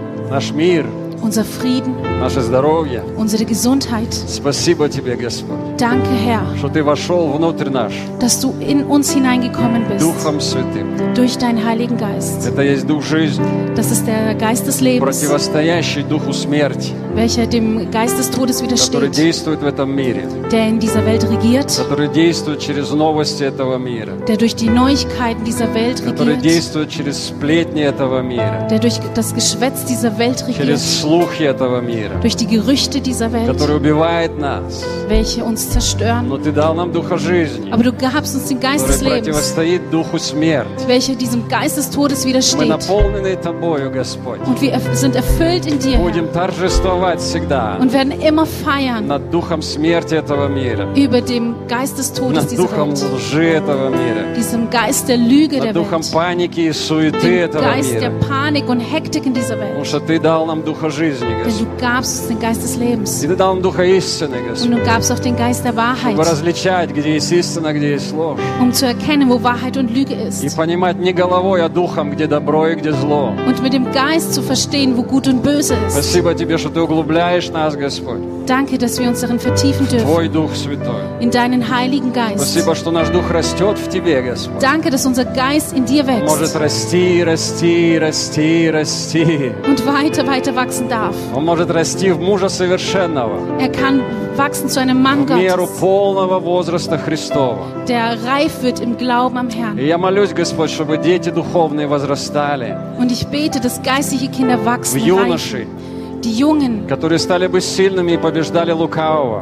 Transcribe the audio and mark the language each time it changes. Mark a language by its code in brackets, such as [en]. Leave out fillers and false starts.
[ru] Наш мир. [de] Unser Frieden. [ru] Наше здоровье. [de] Unsere Gesundheit. [ru] Спасибо тебе, Господь. [de] Danke, Herr. [ru] Что ты вошел внутрь наш. [de] Dass du in uns hineingekommen bist. [ru] Духом Святым. [de] Durch deinen Heiligen Geist. [ru] Это есть Дух жизни. [de] Das ist der Geist des Lebens. [ru] Противостоящий Духу смерти. [de] Welcher dem Geist des Todes widersteht. [ru] Который действует в этом мире. [de] Der in dieser Welt regiert. [ru] Который действует через новости этого мира. [de] Der durch die Neuigkeiten dieser Welt regiert. [ru] Который действует через сплетни этого мира. [de] Der durch das Geschwätz dieser Welt regiert. [ru] Через слухи этого мира. [de] Durch die Gerüchte dieser Welt. [ru] Который убивает нас. [de] Welche uns zerstören. [ru] Но ты дал нам Духа жизни. [de] Aber du gabst uns den Geist des Lebens. [ru] Который противостоит Духу смерти. [de] Welcher diesem Geist des Todes widersteht. [ru] Мы наполнены тобою, Господь. [de] Und wir sind erfüllt in dir. [ru] Будем торжествовать. [de] Und werden immer feiern [ru] над духом смерти этого мира, [de] über dem Geist des Todes [ru] над духом [de] dieser Welt, [ru] лжи этого мира, [de] diesem Geist der Lüge [ru] над духом [de] der Welt, [ru] паники и суеты этого [de] Geist [ru] мира, [de] der Panik und Hektik in dieser Welt, [ru] потому что ты дал нам духа жизни, [de] denn du gabst uns den Geist des Lebens, [ru] и ты дал нам духа истины, Господь, [de] und du gabst auch den Geist der Wahrheit, [ru] чтобы различать, где есть истина, где есть ложь, [de] zu erkennen, wo Wahrheit und Lüge ist, [ru] и понимать не головой, а духом, где добро и где зло, [de] und mit dem Geist zu verstehen, wo gut und böse ist. [ru] Спасибо тебе, что ты углубляешь нас, Господь. [de] Danke, dass wir uns darin vertiefen dürfen. [ru] Твой Дух Святой. [de] In deinen Heiligen Geist. [ru] Спасибо, что наш Дух растет в тебе, Господь. [de] Danke, dass unser Geist in dir wächst. [ru] Может расти, расти, расти, расти. [de] Und weiter, weiter wachsen darf. [ru] Он может расти в мужа совершенного. [de] Er kann wachsen zu einem Mann Gottes. [ru] В меру полного возраста Христова. [de] Der reif wird im Glauben am Herrn. [ru] И я молюсь, Господь, чтобы дети духовные возрастали. [de] Und ich bete, dass geistliche Kinder wachsen. [ru] В юноши. [de] Die Jungen, [ru] которые стали бы сильными и побеждали лукавого.